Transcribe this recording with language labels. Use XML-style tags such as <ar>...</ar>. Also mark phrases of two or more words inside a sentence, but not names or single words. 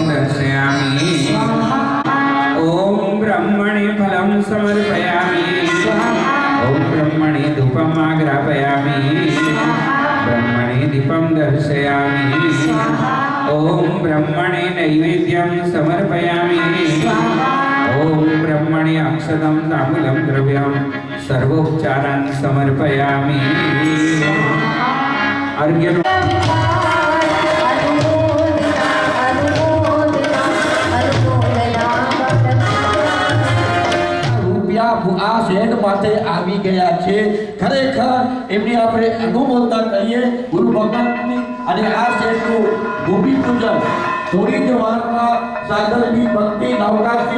<sa>दर्शयामि ओम ब्रह्मणे फलं समर्पयामि ओम ब्रह्मणे धूपम् आग्रापयामि ब्रह्मणे दीपं दर्शयामि ओम ब्रह्मणे नैवेद्यं समर्पयामि ओम ब्रह्मणे अक्षतं ताम्बूलं द्रव्यं सर्वोपचारान् समर्पयामि अर्घ्य</sa> <gu>આ શહેર માટે આવી ગયા છે ખરેખર એમની આપણે અનુમોદના કરીએ ગુરુ ભગવાનની અને આ શહેરનું ભૂમિ પૂજન થોડી જ વારમાં સાગરની ભક્તિ નવકાશી</gu>